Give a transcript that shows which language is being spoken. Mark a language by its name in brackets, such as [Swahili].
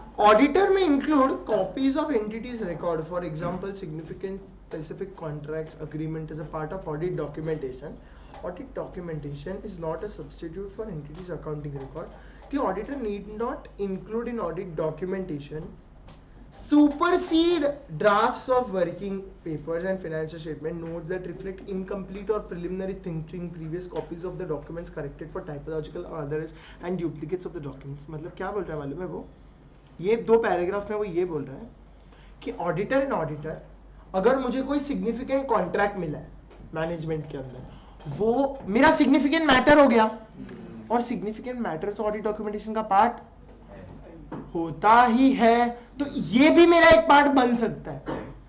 [English] Auditor में include copies of entities record, for example significant specific contracts agreement is a part of audit documentation. Audit documentation is not a substitute for entities accounting record. The auditor need not include in audit documentation supersede drafts of working papers and financial statement notes that reflect incomplete or preliminary thinking, previous copies of the documents corrected for typological or others and duplicates of the documents. [Hindi] मतलब क्या बोल रहा है मालूम है वो, ये दो पैराग्राफ में वो ये बोल रहा है कि ऑडिटर एंड ऑडिटर, अगर मुझे कोई सिग्निफिकेंट कॉन्ट्रैक्ट मिला है मैनेजमेंट के अंदर, वो मेरा सिग्निफिकेंट मैटर हो गया, और सिग्निफिकेंट मैटर तो ऑडिट डॉक्यूमेंटेशन का पार्ट होता ही है, तो ये भी मेरा एक पार्ट बन सकता है।